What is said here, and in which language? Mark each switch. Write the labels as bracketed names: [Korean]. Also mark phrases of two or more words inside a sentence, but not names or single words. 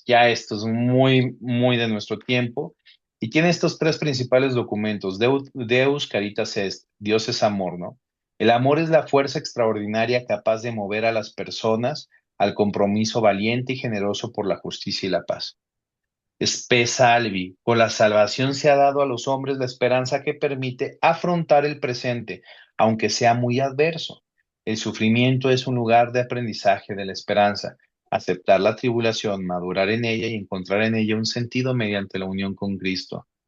[Spanish] Ya esto es muy, muy de nuestro tiempo. Y tiene estos tres principales documentos. Deus Caritas Est, Dios es amor, ¿no? El amor es la fuerza extraordinaria capaz de mover a las personas al compromiso valiente y generoso por la justicia y la paz. Spe salvi, con la salvación se ha dado a los hombres la esperanza que permite afrontar el presente, aunque sea muy adverso. El sufrimiento es un lugar de aprendizaje de la esperanza. Aceptar la tribulación, madurar en ella y encontrar en ella un sentido mediante la unión con Cristo.